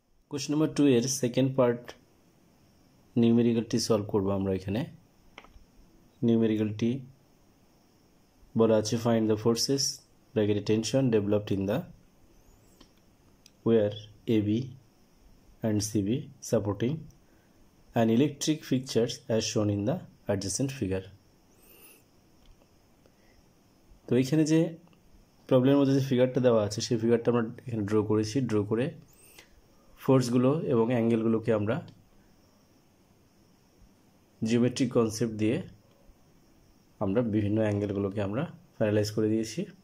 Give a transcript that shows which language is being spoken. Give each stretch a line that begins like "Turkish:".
Bangla: Question number 2 এর second part নিউমেরিক্যালটি solve করব আমরা। এখানে নিউমেরিক্যালটি বলা আছে
English: Find the forces ব্র্যাকেটে tension developed in the where AB and CB supporting an electric fixtures as shown in the adjacent figure.
Bangla: তো এখানে যে প্রবলেমের মধ্যে যে ফিগারটা দেওয়া আছে সেই ফিগারটা আমরা এখানে ড্র করেছি। ড্র করে ফোর্সগুলো এবং অ্যাঙ্গেলগুলোকে আমরা জিওমেট্রিক কনসেপ্ট দিয়ে আমরা বিভিন্ন অ্যাঙ্গেলগুলোকে আমরা প্যারালাইজ করে দিয়েছি।